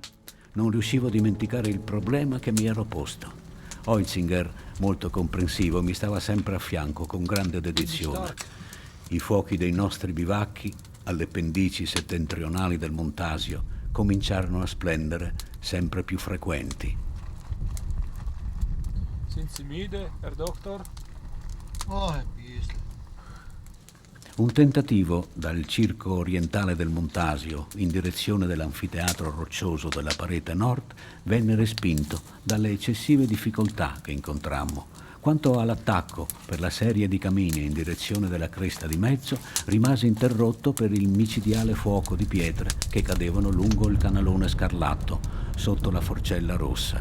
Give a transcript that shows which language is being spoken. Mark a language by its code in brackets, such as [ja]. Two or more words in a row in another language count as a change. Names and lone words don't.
[it] Non riuscivo a dimenticare il problema che mi ero posto. Oetzinger, molto comprensivo, mi stava sempre a fianco con grande dedizione. I fuochi dei nostri bivacchi, alle pendici settentrionali del Montasio, cominciarono a splendere sempre più frequenti. [de] Sind Sie müde, Herr Doktor? Oh, ein bisschen. [it] Un tentativo dal circo orientale del Montasio in direzione dell'anfiteatro roccioso della parete nord venne respinto dalle eccessive difficoltà che incontrammo. Quanto all'attacco per la serie di camini in direzione della cresta di mezzo, rimase interrotto per il micidiale fuoco di pietre che cadevano lungo il canalone scarlatto sotto la forcella rossa.